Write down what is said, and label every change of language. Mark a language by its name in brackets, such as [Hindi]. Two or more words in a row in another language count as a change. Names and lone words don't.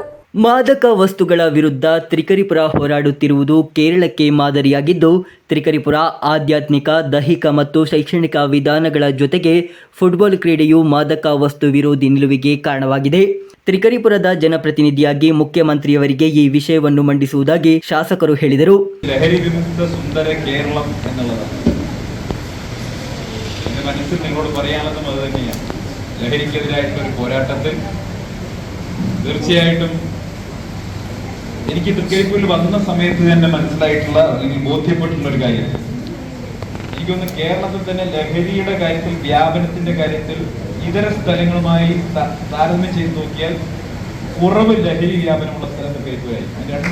[Kannada] ಮಾದಕ ವಸ್ತುಗಳ ವಿರುದ್ಧ ತ್ರಿಕರಿಪುರ ಹೋರಾಡುತ್ತಿರುವುದು ಕೇರಳಕ್ಕೆ ಮಾದರಿಯಾಗಿದ್ದು, ತ್ರಿಕರಿಪುರ ಆಧ್ಯಾತ್ಮಿಕ, ದೈಹಿಕ ಮತ್ತು ಶೈಕ್ಷಣಿಕ ವಿಧಾನಗಳ ಜೊತೆಗೆ ಫುಟ್ಬಾಲ್ ಕ್ರೀಡೆಯು ಮಾದಕ ವಸ್ತು ವಿರೋಧಿ ನಿಲುವಿಗೆ ಕಾರಣವಾಗಿದೆ. ತ್ರಿಕರಿಪುರದ ಜನಪ್ರತಿನಿಧಿಯಾಗಿ ಮುಖ್ಯಮಂತ್ರಿಯವರಿಗೆ ಈ ವಿಷಯವನ್ನು ಮಂಡಿಸುವುದಾಗಿ ಶಾಸಕರು ಹೇಳಿದರು. [Malayalam] ലഹരി വിമുക്ത സുന്ദര കേരളം എന്നുള്ളതാണ് എൻ്റെ മനസ്സിൽ നിങ്ങളോട് പറയാനുള്ളതും അത് തന്നെയാണ്. ലഹരിക്കെതിരായിട്ടുള്ളൊരു പോരാട്ടത്തിൽ തീർച്ചയായിട്ടും എനിക്ക് തൃക്കരിപ്പൂരിൽ വന്ന സമയത്ത് തന്നെ മനസ്സിലായിട്ടുള്ള അല്ലെങ്കിൽ ബോധ്യപ്പെട്ടിട്ടുള്ള ഒരു കാര്യം, എനിക്കൊന്ന് കേരളത്തിൽ തന്നെ ലഹരിയുടെ കാര്യത്തിൽ, വ്യാപനത്തിന്റെ കാര്യത്തിൽ ഇതര സ്ഥലങ്ങളുമായി താരതമ്യം ചെയ്ത് നോക്കിയാൽ കുറവ് ലഹരി വ്യാപനമുള്ള സ്ഥലം തൃക്കരിപ്പൂരായിരിക്കും.